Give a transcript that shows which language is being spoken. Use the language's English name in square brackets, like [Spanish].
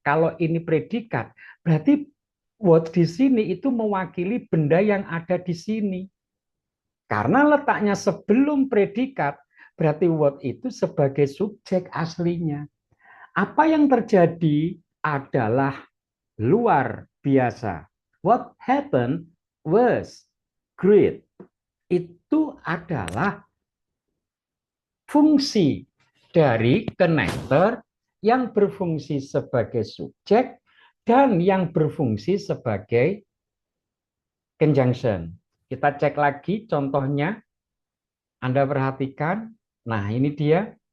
[Indonesian] Kalau ini predikat, berarti what di sini itu mewakili benda yang ada di sini. Karena letaknya sebelum predikat, berarti what itu sebagai subjek aslinya. Apa yang terjadi adalah luar biasa. [English] What happened was great. [Indonesian] Itu adalah fungsi dari connector yang berfungsi sebagai subjek dan yang berfungsi sebagai conjunction. Kita cek lagi contohnya. Anda perhatikan. Nah, ini dia.